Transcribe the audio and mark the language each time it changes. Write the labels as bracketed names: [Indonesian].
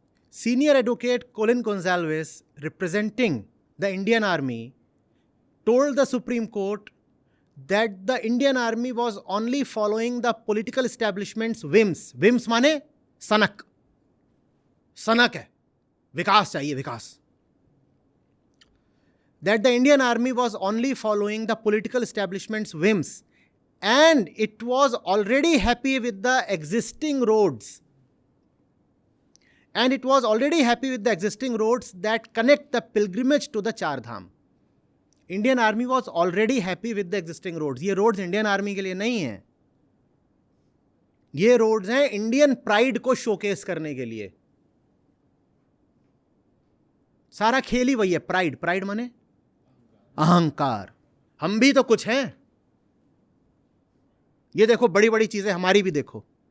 [English] Senior advocate Colin Gonsalves, representing the Indian Army, told the Supreme Court that the Indian Army was only following the political establishment's whims. [Hindi] Whims माने सनक, सनक है, विकास चाहिए, विकास। [English] That the Indian Army was only following the political establishment's whims, and it was already happy with the existing roads. And it was already happy with the existing roads that connect the pilgrimage to the Char Dham. Indian Army was already happy with the existing roads. [Hindi] ये roads Indian Army के लिए नहीं हैं, ये roads हैं Indian pride को showcase करने के लिए। सारा खेल ही वही है, प्राइड। प्राइड माने अहंकार। हम भी तो कुछ हैं, ये देखो बड़ी बड़ी चीजें हमारी भी देखो।